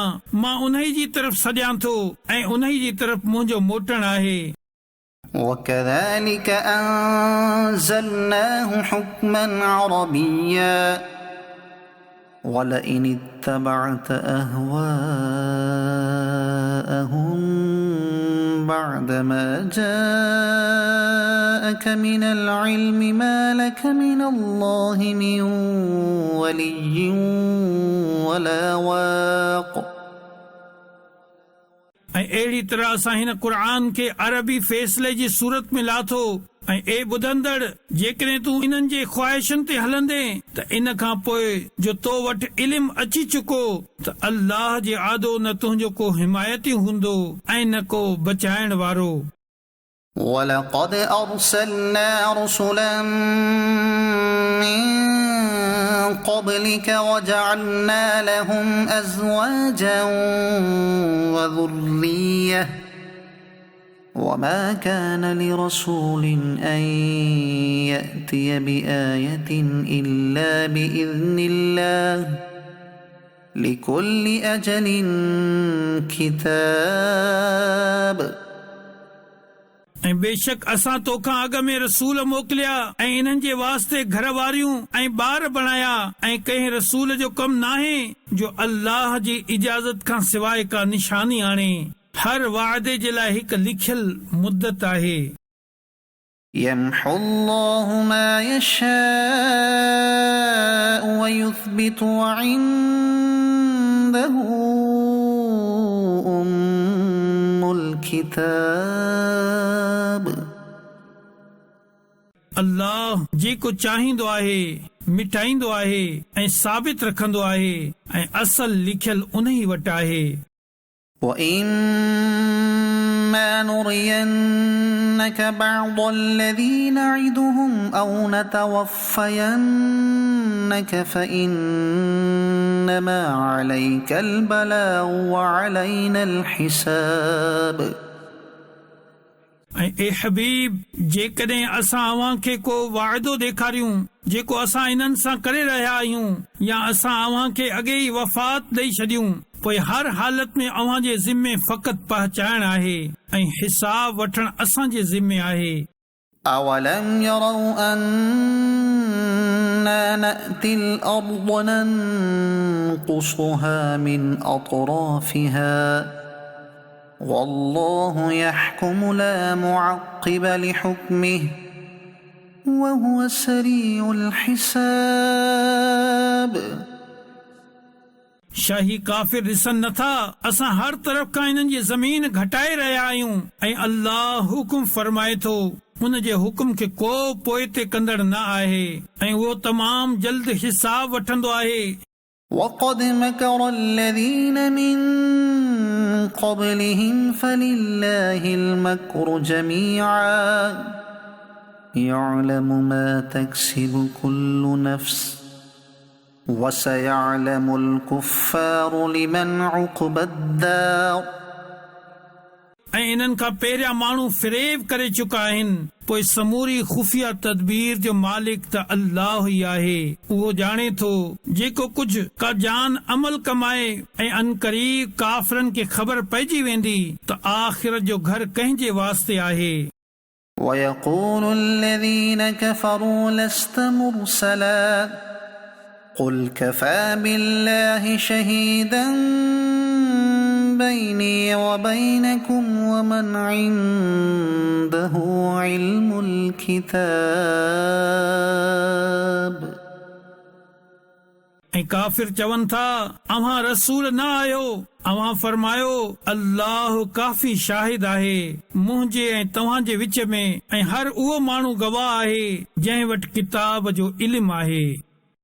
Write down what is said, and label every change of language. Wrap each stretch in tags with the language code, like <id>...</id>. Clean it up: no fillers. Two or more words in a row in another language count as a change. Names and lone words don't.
<sd>मां उन्ही जी तरफ़ सॼां थो ऐं उन्ही जी तरफ़ मुंहिंजो मोटण आहे।</sd> <ar>وكذلك أنزلناه حكما عربيا ولئن اتبعت أهواءهم بعدما جاءك من العلم ما لك من الله من ولي ولا واق</ar> <sd>ऐं अहिड़ी तरह असां हिन क़ुर खे अरबी फ़ैसिले जी सूरत में लाथो ऐं ए ॿुधंदड़ जेकॾहिं तूं इन्हनि जे ख़्वाहिशनि ते हलंदे त इन खां पोइ जो तो वटि इल्मु अची चुको त अल्लाह जे आदो न तुंहिंजो को हिमायती हूंदो ऐं न को बचाइण वारो।</sd> <ar>ولقد أرسلنا رسلا من قبلك وجعلنا لهم أزواجا وذرية وما كان لرسول أن يأتي بآية إلا بإذن الله لكل أجل كتاب</ar> <sd>ऐं बेशक असां तोखां अॻ में रसूल मोकिलिया ऐं इन्हनि जे वास्ते घर वारियूं ऐं ॿार बणाया ऐं कंहिं रसूल जो कमु नाहे जो अल्लाह जी इजाज़त खां सवाइ का निशानी आणे। हर वाइदे जे लाइ हिकु लिखियल मुद्दत आहे।</sd> <ar>يمحو الله ما يشاء ويثبت وعنده أم الكتاب</ar> <sd>अल्लाह जेको चाहींदो आहे मिटाईंदो आहे ऐं साबित रखंदो आहे ऐं असल लिखियल उन्ही वटि आहे।</sd> <ar>وَإِمَّا نُرِيَنَّكَ بَعْضَ الَّذِي نَعِدُهُمْ أَوْ نَتَوَفَّيَنَّكَ فَإِنَّمَا عَلَيْكَ الْبَلَاغُ وَعَلَيْنَا الْحِسَابُ</ar> <sd>ऐं ए हबीब जेकॾहिं असां अव्हां खे को वाइदो ॾेखारियूं जेको असां इन्हनि सां करे रहिया आहियूं या असां अव्हां खे अॻे ई वफ़ात ॾेई छॾियूं पोइ हर हालत में अव्हां जे ज़िम्मे फ़क़ति पहुचाइण आहे ऐं हिसाब वठण असां जे ज़िम्मे आहे।</sd> <ar>أَوَلَمْ يَرَوْا أَنَّا نَأْتِي الْأَرْضَ نَنْقُصُهَا مِنْ أَطْرَافِهَا والله يحكم لا معقب لحكمه وهو سريع الحساب</ar> <sd>शाही काफ़िर ॾिसनि नथा असां हर तरफ़ खां इन्हनि जी ज़मीन घटाए रहिया आहियूं ऐं अल्लाह हुकुम फरमाए थो हुन जे हुकुम खे को पोइते कंदड़ न आहे ऐं उहो तमामु जल्द हिसाब वठंदो आहे।</sd> <ar>وقد مكر الذين من قبلهم فلله المكر جميعا يعلم ما تكسب كل نفس وسيعلم الكفار لمن عقبى الدار</ar> <sd>ऐं इन्हनि खां पहिरियां माण्हू फ़रेब करे चुका आहिनि पोइ समूरी खुफ़िया तदबीर जो मालिक त अल्लाह ई आहे। उहो ॼाणे थो जेको कुझु का जान अमल कमाए ऐं अनकरीब काफ़िरनि खे ख़बर पइजी वेंदी त आख़िरत जो घर कंहिंजे वास्ते आहे।</sd> <ar>ويقول الذين كفروا لست مرسلا قل كفى بالله شهيدا بيني وبينكم ومن عنده علم الكتاب</ar> <sd>ऐं काफ़िर चवनि था अव्हां रसूल न आहियो। अव्हां फरमायो अल्लाह काफ़ी शाहिद आहे मुंहिंजे ऐं तव्हां जे विच में ऐं हर उहो माण्हू गवाह आहे जंहिं वटि किताब जो इल्मु आहे।</sd>